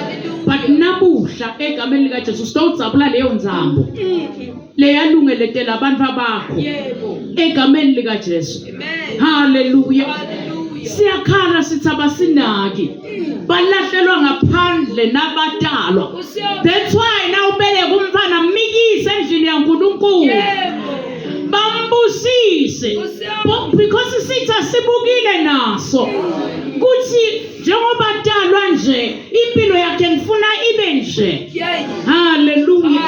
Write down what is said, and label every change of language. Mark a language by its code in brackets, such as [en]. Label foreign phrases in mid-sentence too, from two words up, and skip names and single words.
[ss] But namuhla egameni likaJesu sitawudzabula leyo nzambo leyalungeletela abantu abakho egameni likaJesu. Amen. Hallelujah. Siyakhala sithi abasinaki balahlelwa ngaphandle nabatalwa. [en] That's why now [ss] ubeleka umfana mikise endlini yaNkulunkulu. Bambusise because sithi asibukile naso kuthi njengoba talwa nje impilo yakhe ngifuna ibe nje. Hallelujah.